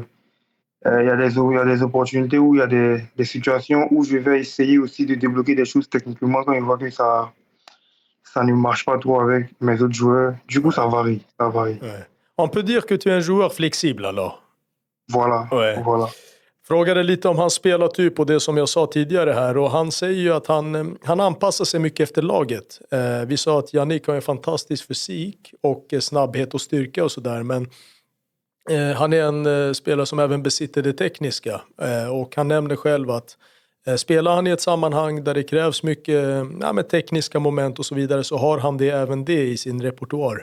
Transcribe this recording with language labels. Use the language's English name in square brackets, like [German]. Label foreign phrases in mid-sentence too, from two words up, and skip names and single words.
[French] Il y a des opportunités où il y a des situations où je vais essayer aussi de débloquer des choses techniquement quand je vois que ça ne marche pas trop avec mes autres joueurs. Du coup, Ouais. ça varie. Ouais. On peut dire que tu es un joueur flexible alors. Voilà, Ouais. voilà. [Swedish] Frågade lite om hans spelartyp och det som jag sa tidigare här och han säger ju att han anpassar sig mycket efter laget. Vi sa att Yannick har en fantastisk fysik och snabbhet och styrka och sådär, men han är en spelare som även besitter det tekniska och han nämner själv att spelar han i ett sammanhang där det krävs mycket med tekniska moment och så vidare så har han även det i sin repertoar.